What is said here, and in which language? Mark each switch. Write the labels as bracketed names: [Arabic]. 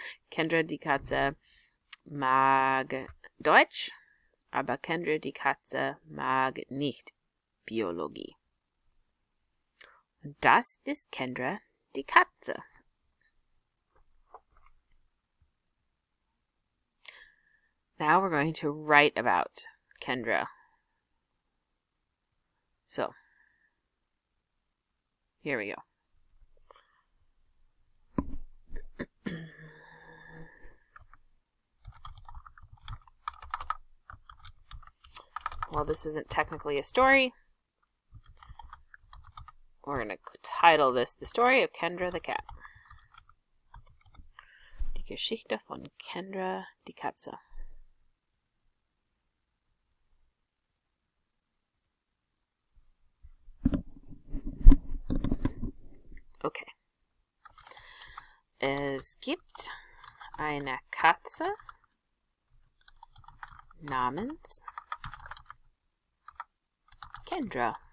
[German] Kendra, die Katze, mag Deutsch, aber Kendra, die Katze, mag nicht Biologie. Und das ist Kendra, die Katze. [English] Now we're going to write about Kendra. So, here we go. Well, this isn't technically a story. We're going to title this The Story of Kendra the Cat. [German] Die Geschichte von Kendra die Katze. Okay. Es gibt eine Katze namens Kendra.